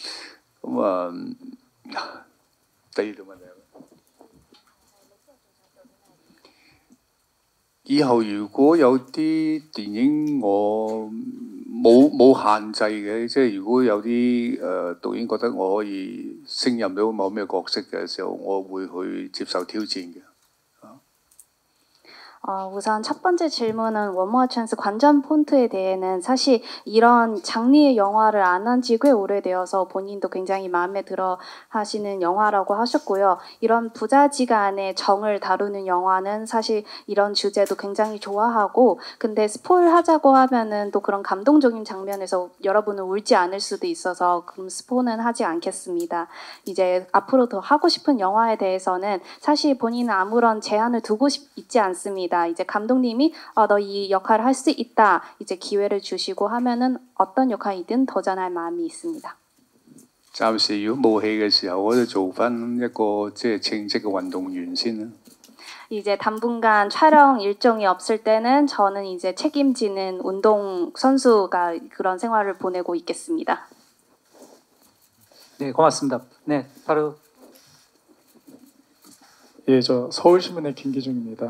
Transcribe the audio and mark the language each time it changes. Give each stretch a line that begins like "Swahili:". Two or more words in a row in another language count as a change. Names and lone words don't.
Cantonese: 第二條問題，以後如果有啲電影我冇限制嘅，即係如果有啲導演覺得我可以勝任到某咩角色嘅時候，我會去接受挑戰嘅。
Korean: 우선 첫 번째 질문은 원모어 찬스 관전 폰트에 대해는 사실 이런 장르의 영화를 안 한 지 꽤 오래되어서 본인도 굉장히 마음에 들어 하시는 영화라고 하셨고요. 이런 부자지간의 정을 다루는 영화는 사실 이런 주제도 굉장히 좋아하고 근데 스포를 하자고 하면은 또 그런 감동적인 장면에서 여러분은 울지 않을 수도 있어서 그럼 스포는 하지 않겠습니다. 이제 앞으로 더 하고 싶은 영화에 대해서는 사실 본인은 아무런 제한을 두고 있지 않습니다. 이제 감독님이 너 이 역할을 할 수 있다. 이제 기회를 주시고 하면은 어떤 역할이든 도전할 마음이 있습니다.
Cantonese: 暫時如果冇戲嘅時候，我就做翻一個即係稱職嘅運動員先啦。
Korean: 이제 당분간 촬영 일정이 없을 때는 저는 이제 책임지는 운동 선수가 그런 생활을 보내고 있겠습니다. 네, 고맙습니다. 네, 바로 예, 저 서울신문의 김기중입니다.